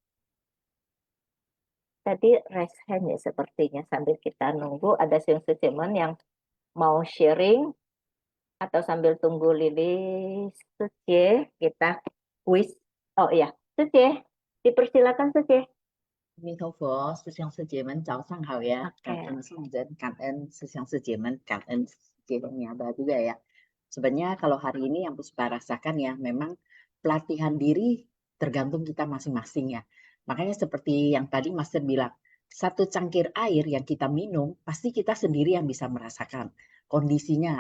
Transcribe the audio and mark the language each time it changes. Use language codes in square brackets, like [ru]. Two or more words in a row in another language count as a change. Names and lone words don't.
[id] Tadi [en] raise hand [id] ya sepertinya, sambil kita nunggu ada Siung Sucemen yang mau sharing, atau sambil tunggu Lili Suci kita quiz. Oh iya, Suci, dipersilakan Suci. [zh] 阿弥陀佛，师兄师姐们早上好呀！ [id] Oke. [zh] 感恩圣人，感恩师兄师姐们，感恩姐 Nyaba [id] juga ya. Sebenarnya kalau hari ini yang Puspa rasakan ya, memang pelatihan diri tergantung kita masing-masing ya. Makanya seperti yang tadi Master bilang, satu cangkir air yang kita minum, pasti kita sendiri yang bisa merasakan kondisinya.